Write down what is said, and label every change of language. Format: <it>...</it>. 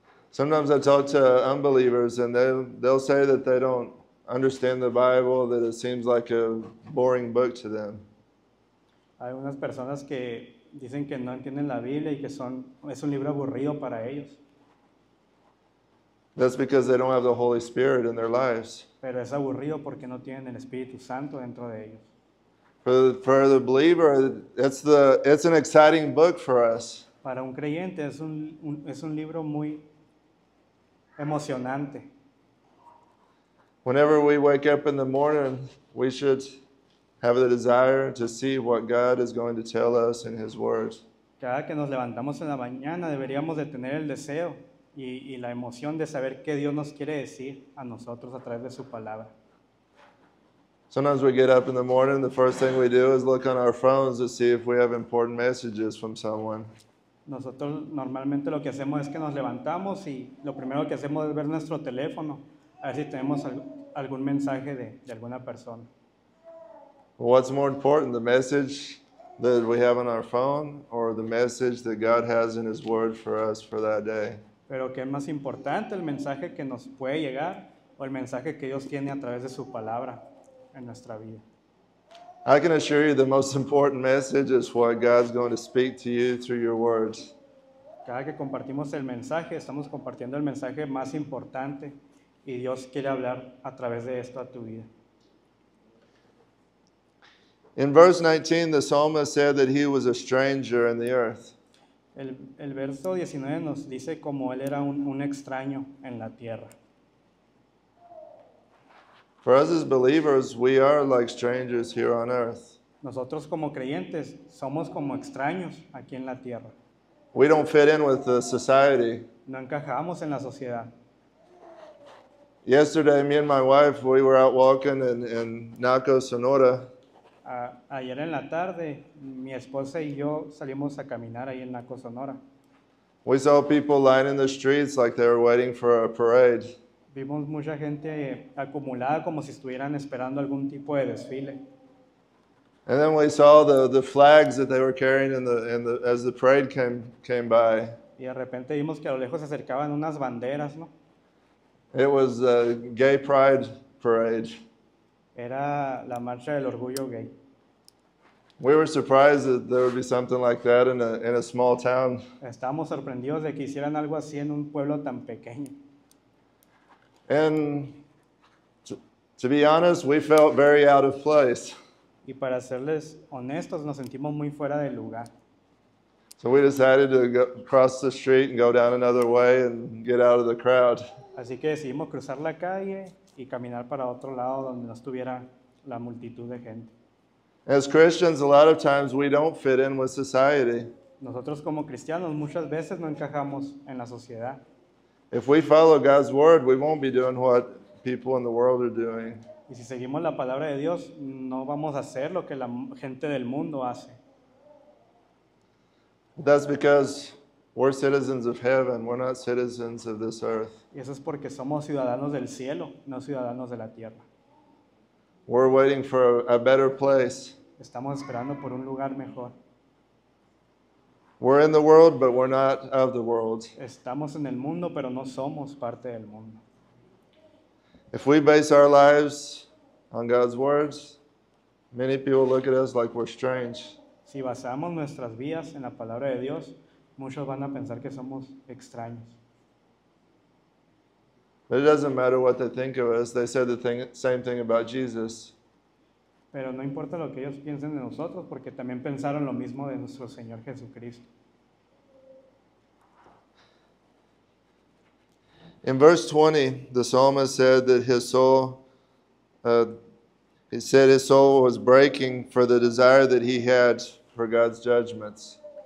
<en>Sometimes I talk to unbelievers and they'll say that they don't understand the Bible, that it seems like a boring book to them.</en> <es>Hay unas personas que dicen que no entienden la Biblia y que es un libro aburrido para ellos.</es> <en>That's because they don't have the Holy Spirit in their lives.</en> <es>Pero es aburrido porque no tienen el Espíritu Santo dentro de ellos.</es> <en>For the believer, it's an exciting book for us.</en> <es>Para un creyente es un libro muy emocionante.</es> <en>Whenever we wake up in the morning, we should have the desire to see what God is going to tell us in His Word.</en> <es>Cada que nos levantamos en la mañana deberíamos de tener el deseo y la emoción de saber qué Dios nos quiere decir a nosotros a través de su palabra.</es> <en>Sometimes we get up in the morning, the first thing we do is look on our phones to see if we have important messages from someone.</en> <es>Nosotros normalmente lo que hacemos es que nos levantamos y lo primero que hacemos es ver nuestro teléfono, a ver si tenemos algún mensaje de alguna persona.</es> <en>What's more important, the message that we have on our phone or the message that God has in His Word for us for that day?</en> <es>Pero ¿qué es más importante, el mensaje que nos puede llegar o el mensaje que Dios tiene a través de su palabra en nuestra vida?</es> <en>I can assure you the most important message is what God's going to speak to you through your words.</en> <es>Cada que compartimos el mensaje, estamos compartiendo el mensaje más importante y Dios quiere hablar a través de esto a tu vida.</es> <en>In verse 19, the psalmist said that he was a stranger in the earth.</en> <es>El verso 19 nos dice como él era un extraño en la tierra.</es> <en>For us as believers, we are like strangers here on earth.</en> <es>Nosotros como creyentes somos como extraños aquí en la tierra.</es> <en>We don't fit in with the society.</en> <es>No encajamos en la sociedad.</es> <en>Yesterday, me and my wife, we were out walking in Naco, Sonora.</en> <es>Ayer en la tarde, mi esposa y yo salimos a caminar ahí en Naco, Sonora.</es> <en>We saw people lining the streets like they were waiting for a parade.</en> <es>Vimos mucha gente acumulada como si estuvieran esperando algún tipo de desfile.</es> <en>And then we saw the flags that they were carrying as the parade came by.</en> <es>Y de repente vimos que a lo lejos se acercaban unas banderas, ¿no?</es> <en>It was a gay pride parade.</en> <es>Era la marcha del orgullo gay.</es> <en>We were surprised that there would be something like that in a small town.</en> <es>Estábamos sorprendidos de que hicieran algo así en un pueblo tan pequeño.</es> <en>And to be honest, we felt very out of place.</en> <es>Y para serles honestos, nos sentimos muy fuera del lugar.</es> <en>So we decided to go cross the street and go down another way and get out of the crowd.</en> <es>Así que decidimos cruzar la calle y caminar para otro lado donde no estuviera la multitud de gente.</es> <en>As Christians, a lot of times we don't fit in with society.</en> <es>Nosotros como cristianos muchas veces no encajamos en la sociedad.</es> <en>If we follow God's word, we won't be doing what people in the world are doing.</en> <es>Y si seguimos la palabra de Dios, no vamos a hacer lo que la gente del mundo hace.</es> <en>That's because we're citizens of heaven. We're not citizens of this earth.</en> <es>Y eso es porque somos ciudadanos del cielo, no ciudadanos de la tierra.</es> <en>We're waiting for a better place.</en> <es>Estamos esperando por un lugar mejor.</es> <en>We're in the world, but we're not of the world.</en> <es>Estamos en el mundo, pero no somos parte del mundo.</es> <en>If we base our lives on God's words, many people look at us like we're strange.</en> <es>Si basamos nuestras vidas en la palabra de Dios, muchos van a pensar que somos extraños.</es> <en>But it doesn't matter what they think of us. They said the same thing about Jesus.</en> <es>Pero no importa lo que ellos piensen de nosotros, porque también pensaron lo mismo de nuestro Señor Jesucristo.</es> <en>In verse 20, the psalmist said that his soul was breaking for the desire that he had for God's judgments.</en>